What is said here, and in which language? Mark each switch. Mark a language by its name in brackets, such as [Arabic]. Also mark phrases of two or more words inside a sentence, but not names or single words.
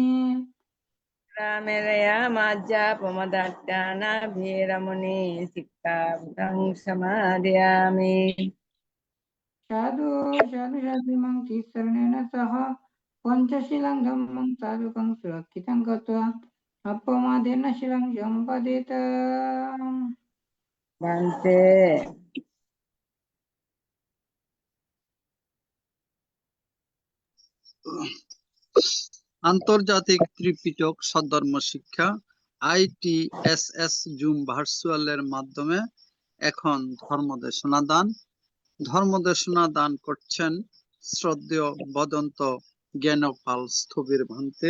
[Pali] Rameraya majja pamadatthana veramuni sikkhapadang samadhiyami. Sadhu sadhu sadhu mang tisaranena saha panchasilang dhammang sadhukang surakkitang katva appamadena silang sampadeta. Bhante. [Bangla] আন্তর্জাতিক ত্রিপিটক সদ্ধর্ম শিক্ষা ITSS জুম ভার্চুয়ালের মাধ্যমে এখন ধর্মদেশনা দান করছেন শ্রদ্ধেয় বদন্ত জ্ঞানপাল স্থবির ভান্তে।